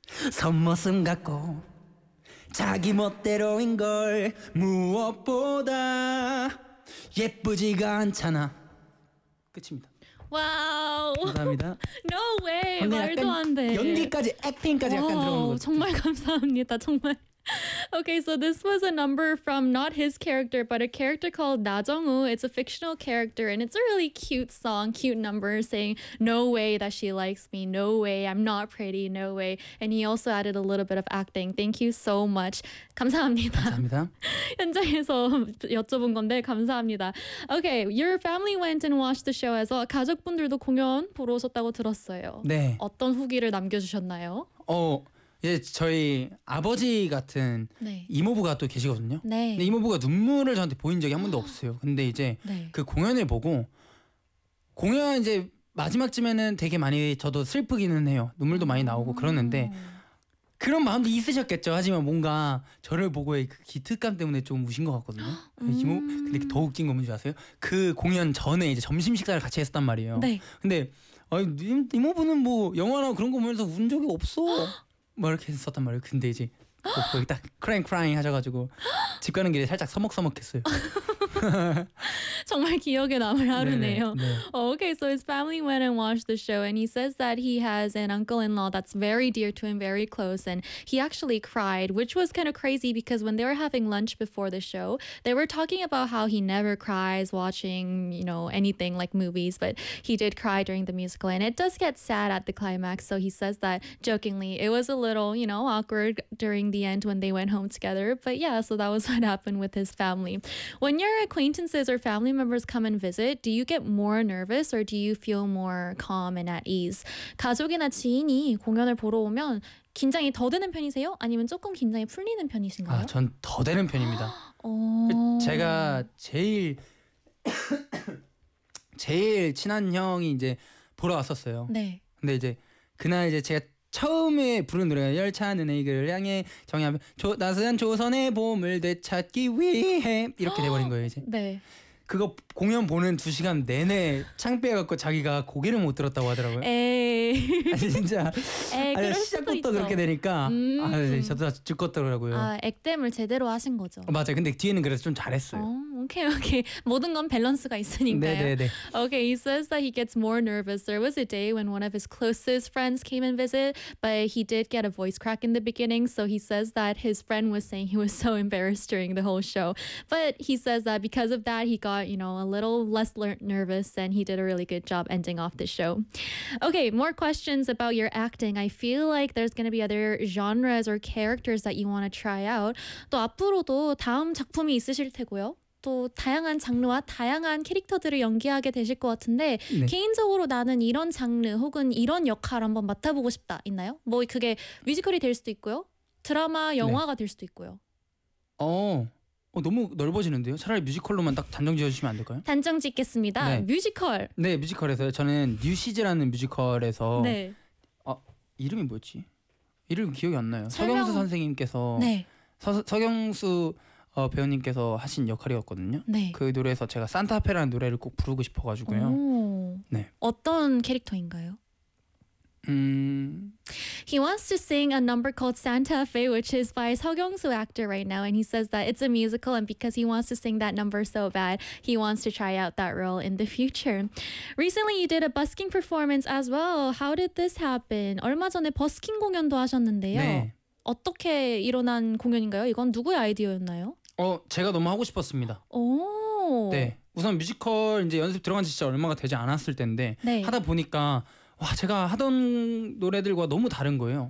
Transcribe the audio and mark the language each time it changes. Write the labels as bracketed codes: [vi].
[ko] 손모습 같고 자기 멋대로인걸 무엇보다 예쁘지가 않잖아. 끝입니다. 와우. 감사합니다. [en] No way. [ko] 말도 안 돼. 연기까지 액팅까지 약간 들어온 것 같아. 정말 감사합니다. 정말. [en] Okay, so this was a number from not his character, but a character called Na Jung-woo. It's a fictional character, and it's a really cute song, cute number, saying, no way that she likes me, no way, I'm not pretty, no way. And he also added a little bit of acting. Thank you so much. [ko] 감사합니다. 감사합니다. 현장에서 여쭤본 건데 감사합니다. [en] Okay, your family went and watched the show as well. [ko] 가족분들도 공연 보러 오셨다고 들었어요. 네. 어떤 후기를 남겨주셨나요? 예, 저희 아버지 같은 네. 이모부가 또 계시거든요. 네. 근데 이모부가 눈물을 저한테 보인 적이 한 번도 없어요. 근데 이제 네. 그 공연을 보고 공연 이제 마지막쯤에는 되게 많이 저도 슬프기는 해요. 눈물도 많이 나오고 그러는데 그런 마음도 있으셨겠죠. 하지만 뭔가 저를 보고의 그 기특감 때문에 좀 우신 것 같거든요. 이모, 근데 더 웃긴 건 뭔지 아세요? 그 공연 전에 이제 점심 식사를 같이 했었단 말이에요. 네. 근데 아니, 이모부는 뭐 영화나 그런 거 보면서 운 적이 없어. 뭐 이렇게 썼단 말이에요. 근데 이제 거기 딱 크라잉 크라잉 하셔가지고 집 가는 길에 살짝 서먹서먹했어요. 정말 기억에 남을 하루네요. 네. [en] Oh, okay, so his family went and watched the show, and he says that he has an uncle-in-law that's very dear to him, very close, and he actually cried, which was kind of crazy because when they were having lunch before the show, they were talking about how he never cries watching, you know, anything like movies, but he did cry during the musical, and it does get sad at the climax, so he says that jokingly it was a little, you know, awkward during the end when they went home together, but yeah, so that was what happened with his family. When you're acquaintances or family members come and visit, do you get more nervous or do you feel more calm and at ease? [ko] 가족이나 지인이 공연을 보러 오면 긴장이 더 되는 편이세요? 아니면 조금 긴장이 풀리는 편이신가요? 아, 전 더 되는 편입니다. 제가 제일 제일 친한 형이 이제 보러 왔었어요. 네. 근데 이제 그날 이제 제가 처음에 부른 노래가 열차는 에이그를 향해 정의하면 나선 조선의 봄을 되찾기 위해 이렇게 돼버린 거예요 이제. 네. 그거 공연 보는 두 시간 내내 창피해갖고 자기가 고개를 못 들었다고 하더라고요. 에이. 아, 진짜. 에이, 아니, 시작부터 있죠. 그렇게 되니까 저도 다 죽었더라고요. 아, 액땜을 제대로 하신 거죠. 맞아요. 근데 뒤에는 그래서 좀 잘했어요. 오케이, 오케이. 모든 건 밸런스가 있으니까요. 네네네. [en] Okay, he says that he gets more nervous. There was a day when one of his closest friends came and visit, but he did get a voice crack in the beginning. So he says that his friend was saying he was so embarrassed during the whole show. But he says that because of that, he got, you know, a little less nervous and he did a really good job ending off the show. Okay, more questions about your acting. I feel like there's going to be other genres or characters that you want to try out. [ko] 또 앞으로도 다음 작품이 있으실 테고요. 또 다양한 장르와 다양한 캐릭터들을 연기하게 되실 것 같은데 네. 개인적으로 나는 이런 장르 혹은 이런 역할 한번 맡아보고 싶다 있나요? 뭐 그게 뮤지컬이 될 수도 있고요. 드라마, 영화가 네. 될 수도 있고요. 너무 넓어지는데요? 차라리 뮤지컬로만 딱 단정 지어주시면 안 될까요? 단정 짓겠습니다. 네. 뮤지컬. 네, 뮤지컬에서요. 저는 뉴시즈라는 뮤지컬에서 네. 이름이 뭐였지? 이름 기억이 안 나요. 설명... 서경수 선생님께서 네. 서경수 배우님께서 하신 역할이었거든요. 네. 그 노래에서 제가 산타페라는 노래를 꼭 부르고 싶어가지고요. 네. 어떤 캐릭터인가요? [en] He wants to sing a number called Santa Fe, which is by a 서경수 actor right now, and he says that it's a musical, and because he wants to sing that number so bad, he wants to try out that role in the future. Recently, you did a busking performance as well. How did this happen? [ko] 얼마 전에 버스킹 공연도 하셨는데요. 네. 어떻게 일어난 공연인가요? 이건 누구의 아이디어였나요? 제가 너무 하고 싶었습니다. 오. 네. 우선 뮤지컬 이제 연습 들어간 지 진짜 얼마가 되지 않았을 때인데 네. 하다 보니까 와 제가 하던 노래들과 너무 다른 거예요.